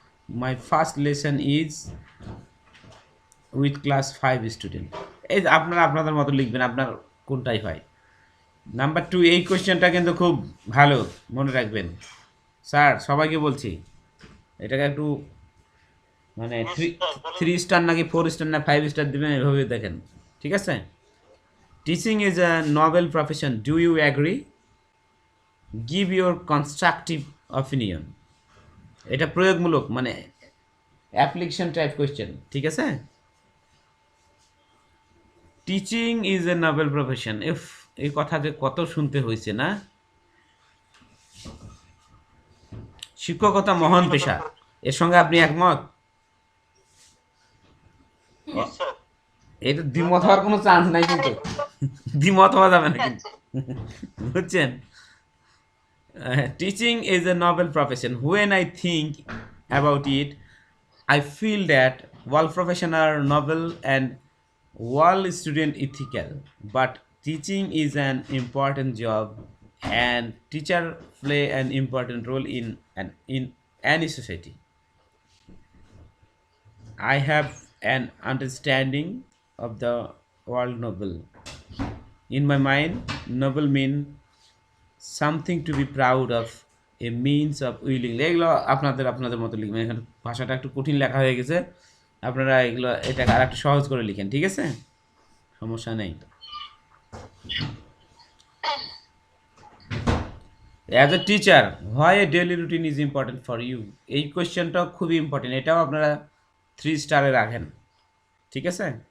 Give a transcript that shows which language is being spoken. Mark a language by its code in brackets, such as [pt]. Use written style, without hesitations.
[en] My first lesson is with class 5 student. [bn] এই যে আপনারা আপনাদের মতো লিখবেন, আপনার কোনটাই হয়। নাম্বার 2, এই কোয়েশ্চেনটা কিন্তু খুব ভালো, মনে রাখবেন। স্যার সবাইকে বলছি, এটাকে একটু মানে 3 স্টার নাকি 4 স্টার না 5 স্টার দেবেন, এভাবে দেখেন, ঠিক আছে? [en] Teaching is a noble profession, do you agree? Give your constructive opinion. [bn] এটা প্রয়োগমূলক, মানে অ্যাপ্লিকেশন টাইপ কোয়েশ্চেন, ঠিক আছে? [en] teaching is a noble profession, if [bn] এই কথা যে কত শুনতে হয়েছে না। শিক্ষকতা মহান পেশা, এর সঙ্গে আপনি একমত? [en] Yes, sir. [bn] এটা দ্বিমত হওয়ার কোনো চান্স নাই কিন্তু, দ্বিমত হওয়া যাবে না কিন্তু, বুঝছেন? [en] Teaching is a noble profession, when I think about it I feel that all professions are noble and all student ethical, but teaching is an important job and teacher play an important role in any society. I have an understanding of the word noble. In my mind, noble mean something to be proud of, a means of willing. [bn] এগুলো আপনাদের আপনাদের মতো লিখবেন, এখানে ভাষাটা একটু কঠিন লেখা হয়ে গেছে, আপনারা এগুলো এটাকে আর একটু সহজ করে লিখেন, ঠিক আছে? সমস্যা নেই। [en] As a teacher, why a daily routine is important for you. [bn] এই কোয়েশ্চেনটাও খুবই ইম্পর্টেন্ট, এটাও আপনারা 3 স্টারে রাখেন, ঠিক আছে?